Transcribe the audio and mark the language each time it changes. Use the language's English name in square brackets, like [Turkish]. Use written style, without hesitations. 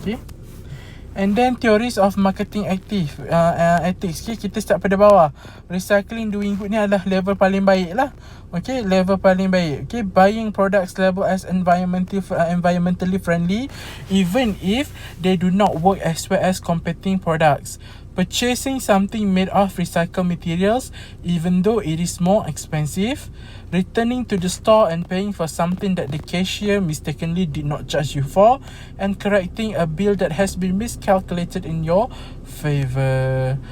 [English] Okay, and then theories of marketing ethics. [Malay] Okay, kita start pada bawah. [English] Recycling, doing good [Malay] ni adalah level paling baik lah. Okay, level paling baik. [English] Okay, buying products labeled as environmentally friendly even if they do not work as well as competing products. Purchasing something made of recycled materials even though it is more expensive. Returning to the store and paying for something that the cashier mistakenly did not charge you for, and correcting a bill that has been miscalculated in your favor.